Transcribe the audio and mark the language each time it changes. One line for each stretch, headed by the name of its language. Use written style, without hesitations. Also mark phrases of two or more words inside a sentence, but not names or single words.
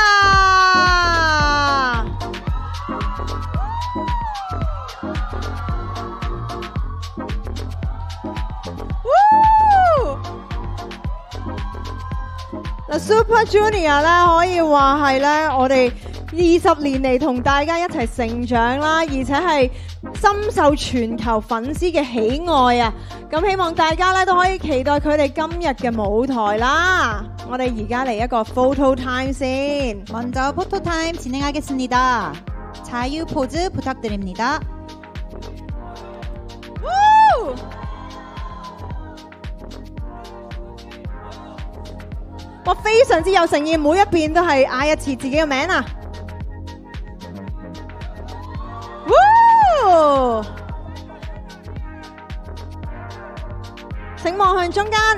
Cantonese: 嗱 ，Super Junior 咧可以話係咧我哋20年嚟同大家一齊成長啦，而且係深受全球粉絲嘅喜愛啊！咁希望大家咧都可以期待佢哋今日嘅舞台啦。我哋而家嚟一個
English: photo time
Cantonese: 先。
Korean: 먼저 포토 타임 진행하겠습니다. 자유 포즈 부탁드립니다.
Cantonese: 哇，非常之有誠意，每一邊都係嗌一次自己嘅名啊！請望向中間。